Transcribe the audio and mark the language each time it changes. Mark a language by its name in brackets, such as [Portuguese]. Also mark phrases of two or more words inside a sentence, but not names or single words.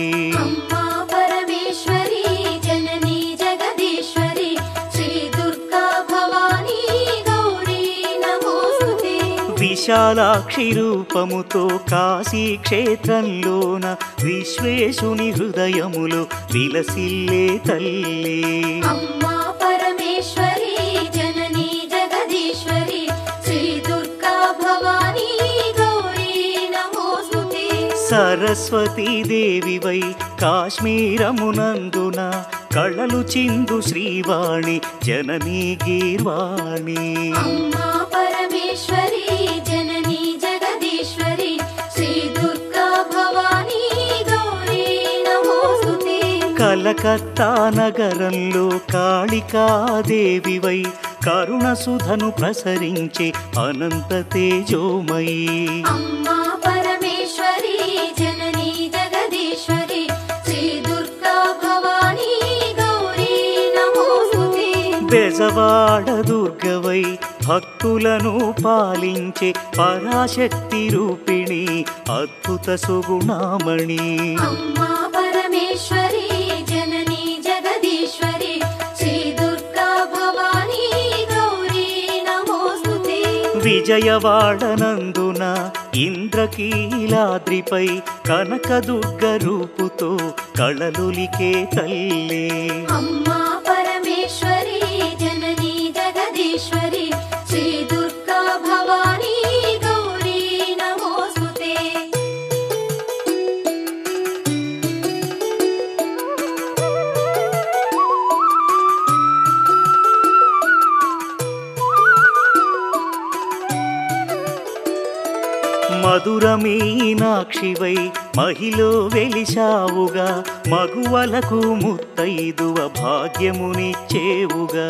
[Sanskrit] अम्मा परमेश्वरी जननी जगदीश्वरी श्री दुर्गा भवानी गौरी नमोस्तुते। [Telugu] విశాలాక్షి రూపముతో కాశీ క్షేత్రంలోన విశ్వేశుని హృదయములో విలసిల్లే తల్లి [Sanskrit] अम्मा परमेश्वरी जननी जगदीश्वरी श्री दुर्गा भवानी गौरी नमोस्तुते। [Telugu] సరస్వతీదేవివై కాశ్మీరమునందున కళలు చిందు శ్రీవాణి జననీ గీర్వాణి [Sanskrit] अम्मा परमेश्वरी जननी जगदीश्वरी श्री दुर्गा भवानी गौरी नमोस्तुते। [Telugu] కలకత్తా నగరంలో కాళికాదేవివై కరుణ సుధను ప్రసరించే అనంత తేజోమయీ [Sanskrit] अम्मा परमेश्वरी जननी जगदीश्वरी श्री दुर्गा भवानी गौरी नमोस्तुते। [Telugu] బెజవాడ దుర్గవై భక్తులను పాలించే పరాశక్తి రూపిణి అద్భుత సుగుణామణి [Sanskrit] अम्मा परमेश्वरी जननी जगदीश्वरी श्री दुर्गा भवानी गौरी नमोस्तुते। [Telugu] విజయవాడ నందున ఇంద్రకీలాద్రిపై కనకదుర్గ రూపుతో కళలులికే తల్లి [Sanskrit] अम्मा परमेश्वरी जननी जगदीश्वरी श्री दुर्गा भवानी गौरी नमोस्तुते। [Telugu] మధుర మీనాక్షివై మహిలో వెలిశావుగా మగువలకు ముత్తైదువ భాగ్యమునిచ్చేవుగా